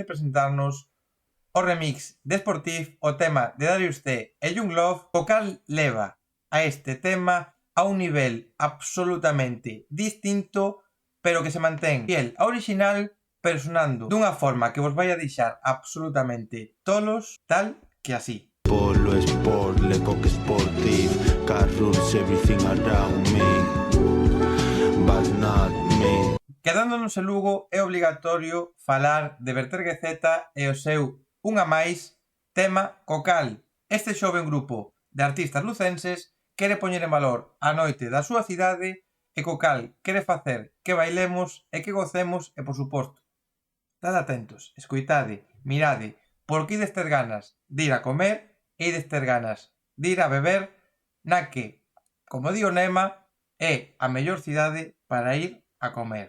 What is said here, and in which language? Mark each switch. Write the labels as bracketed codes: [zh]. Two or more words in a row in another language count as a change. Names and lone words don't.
[gl] de presentarnos o remix de Sportif, o tema de Darius T e Young Love, o cal leva a este tema a un nivel absolutamente distinto, pero que se mantén fiel ao original, pero sonando dunha forma que vos vai a deixar absolutamente tolos, tal que así. [en] Polo Sport, Le Coq Sportif, car rules everything around me, but not me. [gl] Quedándonos en Lugo é obligatorio falar de Vertergue Z e o seu Unha Máis, tema co cal este xoven grupo de artistas lucenses quere poñer en valor a noite da súa cidade e co cal quere facer que bailemos e que gocemos e, por suposto, estad atentos, escoitade, mirade, porque ides ter ganas de ir a comer e ides ter ganas de ir a beber na que, como di o Nema, é a mellor cidade para ir a comer.